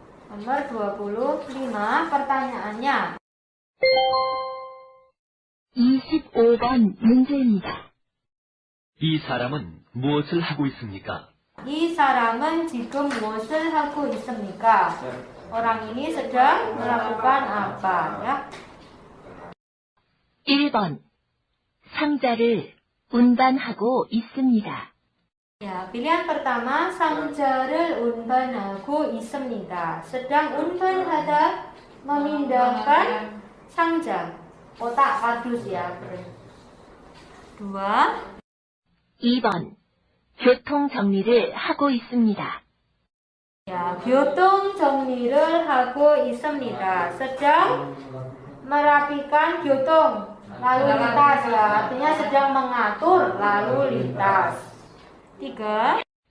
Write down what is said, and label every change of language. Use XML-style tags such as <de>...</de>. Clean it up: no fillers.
<id>Nomor 25, pertanyaannya.</id> <ko>25번 문제입니다. 이 사람은 무엇을 하고 있습니까? 이 사람은 지금 무엇을 하고 있습니까?</ko> <id>Orang ini sedang melakukan apa, ya?</id> <ko>1번 상자를 운반하고 있습니다.</ko> <id>Ya, pilihan pertama</id> <ko>상자를 운반하고 있습니다.</ko> <id>sedang 운반하다 memindahkan 상자, kotak kardus ya. 2.</id> <ko>2번 교통 정리를 하고 있습니다. Ya, 교통 정리를 하고 있습니다.</ko> <id>sedang merapikan 교통 lalu lintas ya, artinya sedang mengatur lalu lintas. 3.</id>